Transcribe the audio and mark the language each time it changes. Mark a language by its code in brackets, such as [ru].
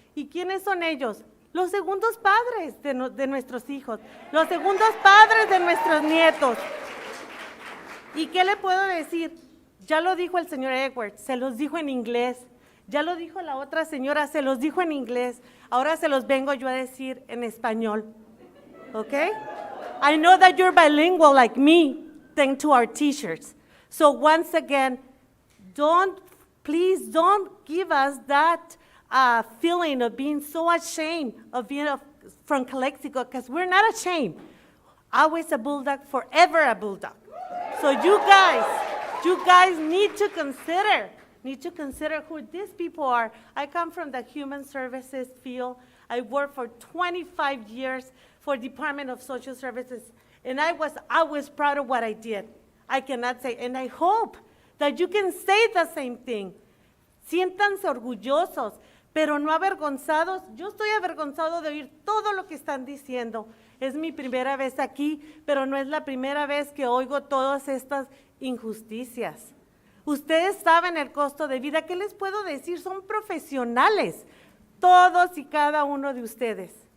[es] ¿Y quiénes son ellos? Los segundos padres de nuestros hijos, los segundos padres de nuestros nietos. ¿Y qué le puedo decir? Ya lo dijo el señor Edwards, se los dijo en inglés. Ya lo dijo la otra señora, se los dijo en inglés. Ahora se los vengo yo a decir en español. ¿Ok? [en] I know that you're bilingual like me, thanks to our teachers. So once again, please don't give us that feeling of being so ashamed of being from Caléxico, because we're not ashamed. Always a bulldog, forever a bulldog. So you guys need to consider who these people are. I come from the human services field. I worked for 25 years for Department of Social Services, and I was always proud of what I did. I cannot say, and I hope that you can say the same thing. [es] Siéntanse orgullosos, pero no avergonzados. Yo estoy avergonzado de oír todo lo que están diciendo. Es mi primera vez aquí, pero no es la primera vez que oigo todas estas injusticias. Ustedes saben el costo de vida. ¿Qué les puedo decir? Son profesionales, todos y cada uno de ustedes.